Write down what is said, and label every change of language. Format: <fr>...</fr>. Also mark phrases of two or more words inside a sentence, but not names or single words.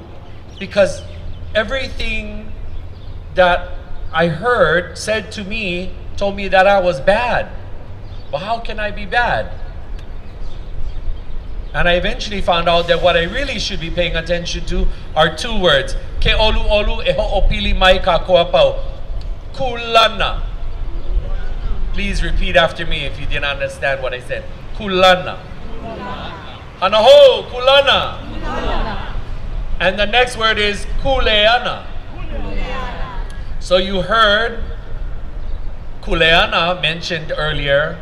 <en>Because everything that I heard said to me, told me that I was bad. Well, how can I be bad? And I eventually found out that what I really should be paying attention to are two words.</en> <haw>Ke olu olu e ho'opili mai ka koapau.</haw> <en>Kulana. Please repeat after me if you didn't understand what I said.</en> <haw>Kulana. Hanaho, kulana.</haw> <en>And the next word is kuleana. So you heard kuleana mentioned earlier.</en>